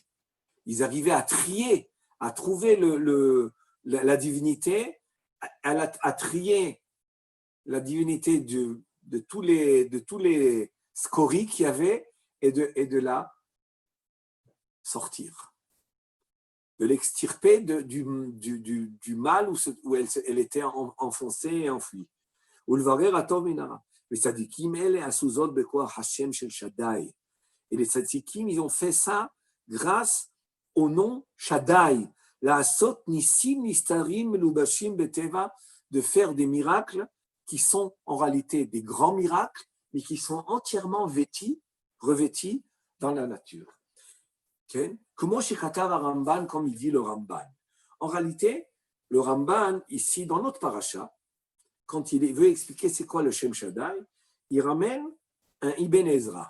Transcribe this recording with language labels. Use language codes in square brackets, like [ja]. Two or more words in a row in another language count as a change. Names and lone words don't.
[fr] Ils arrivaient à trier, à trouver la divinité, à trier la divinité de tous les scories qu'il y avait et de la sortir, de l'extirper du mal où elle était enfoncée et enfouie. [he] ולברר הטוב מן הרע. וצדיקים אלה עשו זאת בכוח השם של שדאי. [fr] Et les tzadikim, ils ont fait ça grâce au nom Shaddai. [he] לעשות ניסים נסתרים מלובשים בטבע, [fr] de faire des miracles qui sont en réalité des grands miracles, mais qui sont entièrement revêtis dans la nature. Comment Shekatav Ramban, comme il dit le Ramban. En réalité, le Ramban, ici, dans notre paracha, quand il veut expliquer c'est quoi le [he] שם שדי, [fr] il ramène un Ibn Ezra.